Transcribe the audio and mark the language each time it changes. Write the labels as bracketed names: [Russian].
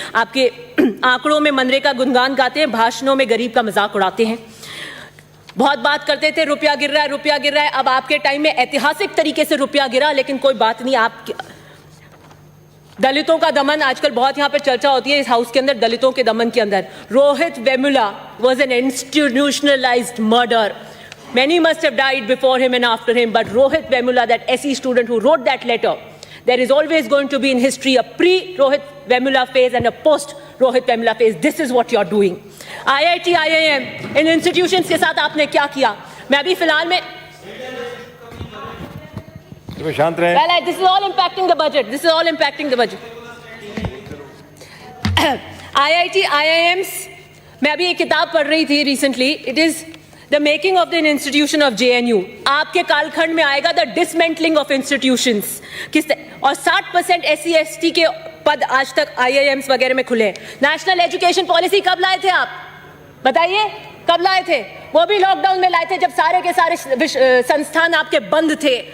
[Hindi] आपके आंकड़ों में मनरेगा गुणगान गाते हैं, भाषणों में गरीब का मजाक उड़ाते हैं। बहुत बात करते थे रुपया गिर रहा है, रुपया गिर रहा है। अब आपके टाइम में ऐतिहासिक तरीके से रुपया गिरा, लेकिन कोई बात नहीं। आप दलितों का दमन आजकल बहुत यहाँ पर चर्चा होती है इस हाउस के अंदर, दलितों के दमन के अंदर। Rohit Vemula [English] was an institutionalized murder. Many must have died before him and after him, but Rohit Vemula, that SE student who wrote that letter, there is always going to be in history a pre-Rohit Vemula phase and a post-Rohit Vemula phase. This is what you're doing. [Hindi] IIT, IIM, in institutions के साथ आपने क्या किया? मैं अभी फिलहाल में शांत रहें। [English] Well, this is all impacting the budget. This is all impacting the budget. [Hindi] IIT, IIMs, मैं अभी एक किताब पढ़ रही थी recently. [English] It is The making of the institution of JNU. [Hindi] आपके कालखंड में आएगा [English] the dismantling of institutions. [Hindi] और 60% SC ST के पद आज तक IIMs वगैरह में खुले हैं। नेशनल एजुकेशन पॉलिसी कब लाए थे आप? बताइए कब लाए थे? वो भी लॉकडाउन में लाए थे जब सारे के सारे संस्थान आपके बंद थे।